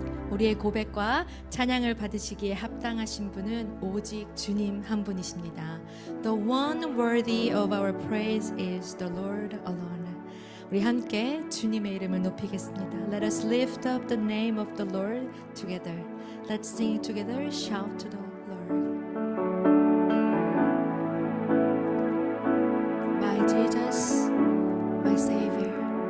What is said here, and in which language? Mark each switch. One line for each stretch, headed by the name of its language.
Korean: 우리의 고백과 찬양을 받으시기에 합당하신 분은 오직 주님 한 분이십니다.
English: The one worthy of our praise is the Lord alone.
Korean: 우리 함께 주님의 이름을 높이겠습니다.
English: Let us lift up the name of the Lord together. Let's sing together, shout to the Lord. My Jesus, my Savior.